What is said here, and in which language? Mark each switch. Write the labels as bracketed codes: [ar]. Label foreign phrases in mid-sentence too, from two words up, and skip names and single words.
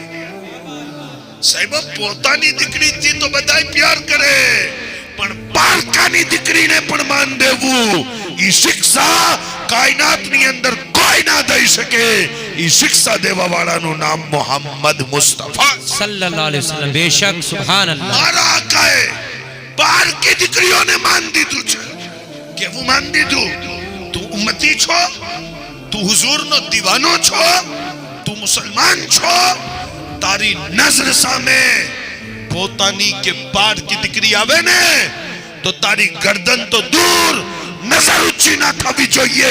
[gu] સાહેબ, પોતાની દીકરીથી તો બધાય પ્યાર કરે, પણ પારકાની દીકરીને પણ માન દેવું, ઈ શિક્ષા કાયનાતની અંદર કોઈ ના દઈ શકે. ઈ શિક્ષા દેવા વાળાનું નામ મોહમ્મદ મુસ્તફા [ar] صلى الله عليه وسلم. बेशक سبحان الله. [gu] મારા આકાએ પારકી દીકરીઓને માન દીધું છે. કેવું માન દીધું? તું ઉમ્મતી છો, તું હુઝુરનો દીવાનો છો, તું મુસલમાન છો, તારી નજર સામે પોતાની કે પારકી દીકરી આવે ને તો તારી ગરદન તો દૂર, નજર ઊંચી ના થવી જોઈએ.